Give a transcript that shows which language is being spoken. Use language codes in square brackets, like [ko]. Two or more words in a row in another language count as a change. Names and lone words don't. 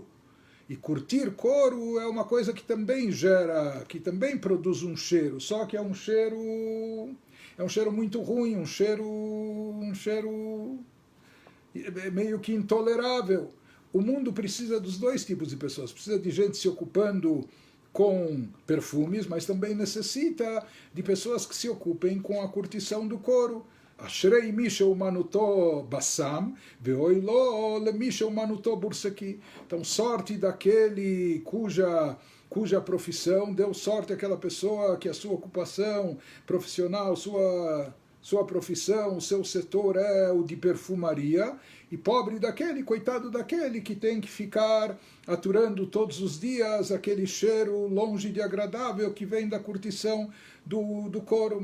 [pt] E curtir couro é uma coisa que também que também produz um cheiro, só que é um cheiro muito ruim, um cheiro meio que intolerável. O mundo precisa dos dois tipos de pessoas, precisa de gente se ocupando com perfumes, mas também necessita de pessoas que se ocupem com a curtição do couro. [he] אשרי מי שאומנותו בסם, ואוי לו למי שאומנותו בורסקי. [pt] Então, sorte daquele cuja profissão, deu sorte àquela pessoa que a sua ocupação profissional, sua sua profissão, o seu setor é o de perfumaria, e pobre daquele, coitado daquele que tem que ficar aturando todos os dias aquele cheiro longe de agradável que vem da curtição do couro.